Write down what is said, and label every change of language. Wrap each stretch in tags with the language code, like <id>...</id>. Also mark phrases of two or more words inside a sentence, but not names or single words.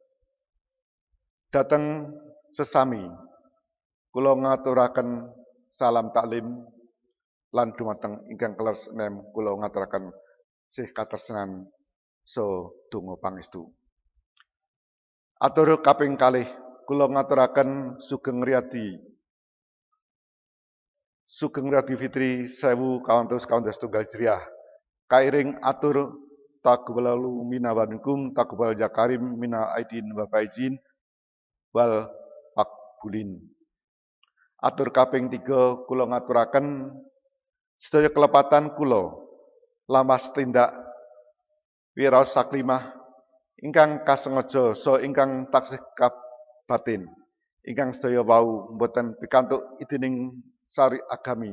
<jv>Dateng sesami kula ngaturaken salam taklim lan dumateng ingkang kleres enem kula ngaturaken sih katresnan so donga pangestu. Atur kaping kalih kula ngaturaken Sugeng Riyadi Fitri 1441 Hijriah. Kairing atur</jv> <ar>تقبل منا ومنكم تقبل يا كريم من العائدين والفائزين والمقبولين.</ar> <jv>Atur kaping 3 kula ngaturaken sedaya kelepatan kula lamas tindak wiraos saklimah ingkang kasengaja so ingkang taksih batin ingkang sedaya wau boten pikantuk idining sari agami.</jv>